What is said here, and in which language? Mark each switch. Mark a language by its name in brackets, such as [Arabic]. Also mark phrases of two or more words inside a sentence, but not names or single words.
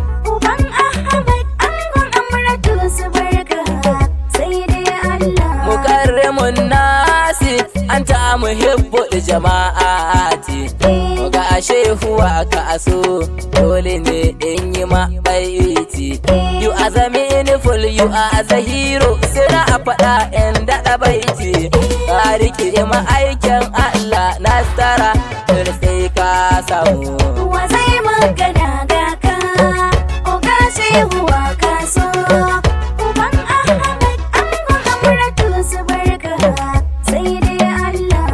[Hausa] Uban Ahmad, angon Amratu su barka, sai dai Allah. [Arabic] Mukarrimun nasi, anta muhibbul jama'ati. [Hausa] Eh. Oga Shehu wa ka so, dole ne in yi ma baiti. Eh. [English] You are the meaningful, you are the hero. [Hausa] Sai na a faɗa in daɗa baiti. Ka riƙe ma'aikin Allah, nasara, dole sai ka samu. Wa zai magana da ka? Oga Shehu wa ka so? Uban Ahmad, angon Amratu su barka, sai dai Allah.